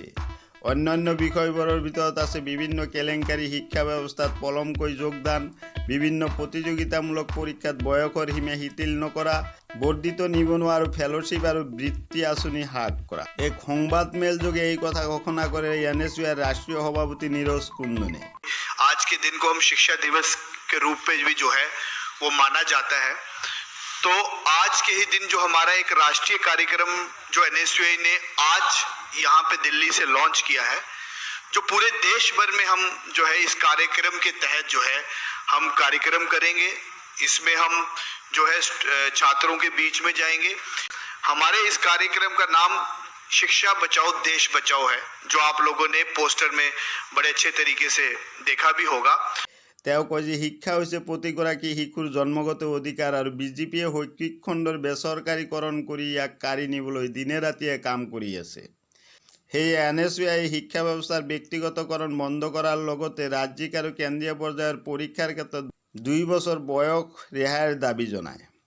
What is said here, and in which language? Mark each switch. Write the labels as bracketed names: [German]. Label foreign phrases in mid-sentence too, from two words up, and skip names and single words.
[Assamese] অন্যান্য বিষয়বোৰৰ ভিতৰত আছে বিভিন্ন কেলেংকাৰী, শিক্ষা ব্যৱস্থাত পলমকৈ যোগদান, বিভিন্ন প্ৰতিযোগিতামূলক পৰীক্ষাত বয়সৰ সীমা শিথিল নকৰা, বৰ্ধিত নিবনুৱা আৰু ফেলোশ্বিপ আৰু বৃত্তি আঁচনি হ্ৰাস কৰা। এক সংবাদ মেল যোগে এই কথা ঘোষণা কৰে এনএসইউৰ [Hindi] राष्ट्रीय सभापति नीरज कुंडू ने। आज के दिन को हम शिक्षा दिवस के रूप में भी जो है वो माना जाता है। तो आज के ही दिन जो हमारा एक राष्ट्रीय कार्यक्रम जो एनएसयूआई ने आज यहाँ पे दिल्ली से लॉन्च किया है, जो पूरे देश भर में हम जो है इस कार्यक्रम के तहत जो है हम कार्यक्रम करेंगे। इसमें हम जो है छात्रों के बीच में जाएंगे। हमारे इस कार्यक्रम का नाम शिक्षा बचाओ देश बचाओ है, जो आप लोगों ने पोस्टर में बड़े अच्छे तरीके से देखा भी होगा। [Assamese] তেওঁ কয় যে শিক্ষা হৈছে প্ৰতিগৰাকী শিশুৰ জন্মগত অধিকাৰ আৰু বিজেপিয়ে শৈক্ষিক খণ্ডৰ বেচৰকাৰীকৰণ কৰি ইয়াক কাঢ়ি নিবলৈ দিনে ৰাতিয়ে কাম কৰি আছে। সেয়ে এনএসইউআই শিক্ষা ব্যৱস্থাৰ ব্যক্তিগতকৰণ বন্ধ কৰাৰ লগতে ৰাজ্যিক আৰু কেন্দ্ৰীয় পৰ্যায়ৰ পৰীক্ষাৰ ক্ষেত্ৰত 2 বছৰ বয়স ৰেহাইৰ দাবী জনায়।